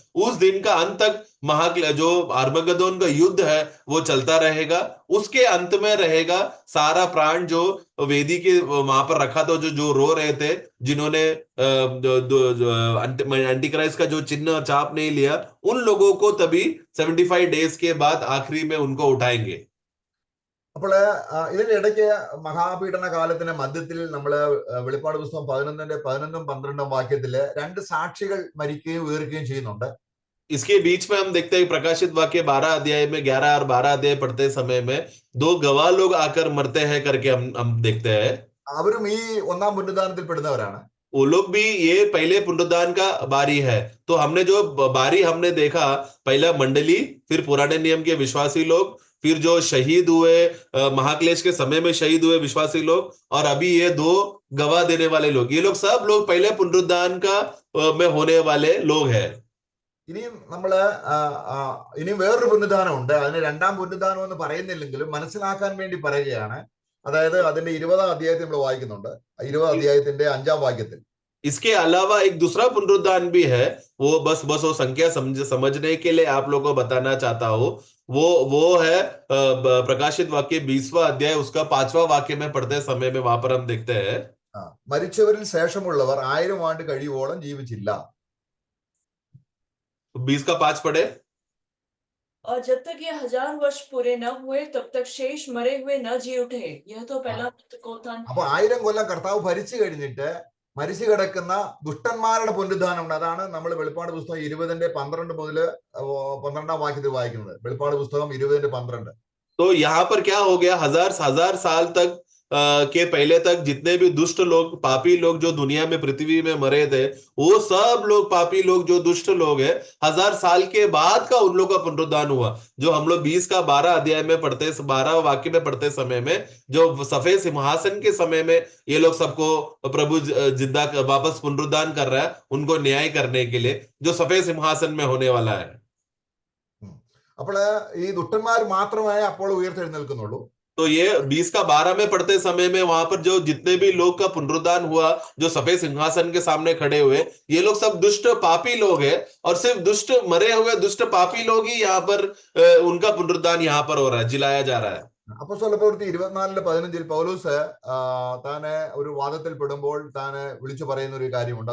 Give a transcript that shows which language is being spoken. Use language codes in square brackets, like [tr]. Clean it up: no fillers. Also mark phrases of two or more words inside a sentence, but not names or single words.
[hi] उस दिन का अंत तक जो आर्मगदोन का युद्ध है वो चलता रहेगा। उसके अंत में रहेगा सारा प्राण जो वेदी के वहां पर रखा था, जो रो रहे थे, जिन्होंने [en] anti Christ [hi] का जो चिन्ह चाप नहीं लिया, उन लोगों को तभी 75 डेज के बाद आखिरी में उनको उठाएंगे। [ml] അപ്പോൾ ഇതിന്റെ ഇടയ്ക്ക് മഹാപീഡന കാലത്തിന്റെ മധ്യത്തിൽ നമ്മള് വെളിപ്പാട് പുസ്തകം 11-ന്റെ 11-ഉം 12-ഉം വാക്യത്തില് 2 സാക്ഷികൾ മരിക്കുകയും ഉയർക്കുകയും ചെയ്യുന്നുണ്ട്. [hi] इसके बीच में हम देखते हैं प्रकाशित वाक्य 12 अध्याय में 11 और 12 अध्याय पढ़ते समय में 2 गवाह लोग आकर मरते हैं करके हम देखते हैं। [ml] അവരും ഈ ഒന്നാം പുനരുദ്ധാനത്തിൽ പെടുന്നവരാണ്. [hi] वो लोग भी ये पहले पुनरुत्थान का बारी है। तो हमने जो बारी हमने देखा, पहला मंडली, फिर पुराने नियम के विश्वासी लोग, फिर जो शहीद हुए महाक्लेश के समय में शहीद हुए विश्वासी लोग, और अभी ये 2 गवाह देने वाले लोग, ये लोग सब लोग पहले पुनरुत्थान का में होने वाले लोग हैं। [ml] ഇനിയും നമ്മള് ഇനിയും വേറൊരു പുനരുദ്ധാനം ഉണ്ട്. അതിന് രണ്ടാം പുനരുദ്ധാനം എന്ന് പറയുന്നില്ലെങ്കിലും മനസ്സിലാക്കാൻ വേണ്ടി പറയുകയാണ്. അതായത് അതിന്റെ 20-ാം അധ്യായത്തിൽ നമ്മൾ വായിക്കുന്നുണ്ട്. 20-ാം അധ്യായത്തിന്റെ 5-ാം വാക്യത്തിൽ [hi] इसके अलावा एक दूसरा पुनरुत्थान भी है। वो बस वो संख्या समझने के लिए आप लोगों को बताना चाहता हूं। वो है प्रकाशित वाक्य 20वां अध्याय, उसका 5वां वाक्य में पढ़ते समय में वहां पर हम देखते हैं, [ml] മരിച്ചവരിൽ ശേഷമുള്ളവർ 1000 ആണ്ട് കഴിയുവോളം ജീവിച്ചില്ല. [hi] 20:5 पढ़े। और जब तक ये 1000 वर्ष पूरे न हुए तब तक शेष मरे हुए न जी उठे। यह तो पहला पुनरुत्थान [ml] അപ്പൊ [hi] है। [ml] 1000 കൊല്ലം കർത്താവ് ഭരിച്ചു കഴിഞ്ഞിട്ട് മരിച്ചു കിടക്കുന്ന ദുഷ്ടന്മാരുടെ പുനരുദ്ധാനമുണ്ട്. അതാണ് നമ്മൾ വെളിപ്പാട് പുസ്തകം 20:12 മുതൽ 12 വാക്യത്തിൽ വായിക്കുന്നത്. വെളിപ്പാട് പുസ്തകം 20:12. [hi] तो यहाँ पर क्या हो गया, हजार साल तक के पहले तक जितने भी दुष्ट लोग, पापी लोग जो दुनिया में पृथ्वी में मरे थे, वो सब लोग पापी लोग जो दुष्ट लोग हैं, 1000 साल के बाद का उन लोग का पुनरुद्धान हुआ। जो हम लोग 20 का 12 अध्याय में पढ़ते, 12 वाक्य में पढ़ते समय में, जो सफेद सिंहासन के समय में ये लोग सबको प्रभु जिंदा वापस पुनरुद्धान कर रहा है, उनको न्याय करने के लिए, जो सफेद सिंहासन में होने वाला है। [ml] അപ്പോൾ ഈ ദുഷ്ടന്മാർ മാത്രമേ അപ്പോൾ ഉയർത്തെഴുന്നേൽക്കുന്നുള്ളൂ. [hi] तो ये 20 का 12 में पढ़ते समय में वहां पर जो जितने भी लोग का पुनरुद्धान हुआ, जो सफेद सिंहासन के सामने खड़े हुए, ये लोग सब दुष्ट पापी लोग हैं, और सिर्फ दुष्ट मरे हुए दुष्ट पापी लोग ही यहाँ पर उनका पुनरुद्धान यहाँ पर हो रहा है, जिलाया जा रहा है। [ml] അപ്പോസ്തല പ്രവൃത്തി 24:15 പൗലോസ് താനെ ഒരു വാദത്തിൽ പെടുമ്പോൾ താനെ വിളിച്ചു പറയുന്ന ഒരു കാര്യമുണ്ട്.